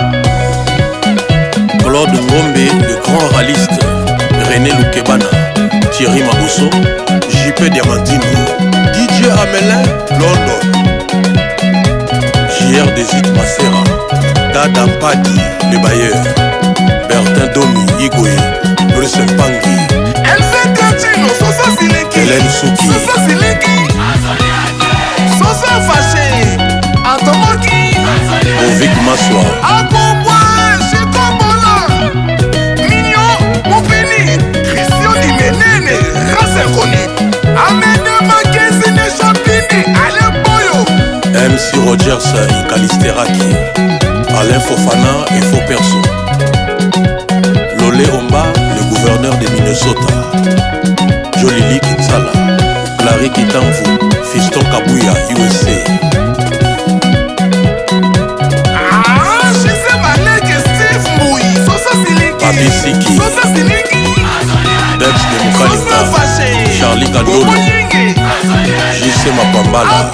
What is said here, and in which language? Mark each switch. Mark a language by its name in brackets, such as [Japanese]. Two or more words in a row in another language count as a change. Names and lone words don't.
[French] Claude Ngombe, le grand ralliste René Loukebana Thierry Mabosso JP Diamantino DJ Amelin London JR Desit Massera Dada Padi le bailleur Bertin Domi Igoye Bruce Mpangi MC Kantino Sosa Sileki Hélène Souki Sosa Sileki Sosa Faché Antomoki Ovic Maswa Akombwa Chikobola Mignon Moupini Christian Dimenene Race Inconnue Amene Makezi Nechapini Alain Boyo MC Rogers Ikalisteraki Alain Fofana et Faux Perso Lolé Omba, le gouverneur de Minnesota Jolili Kinsala Clary Kitamvu Fiston Kabouya, USA Papi Siki Dex de Mukalita Charlie Kandolo JC Mapambala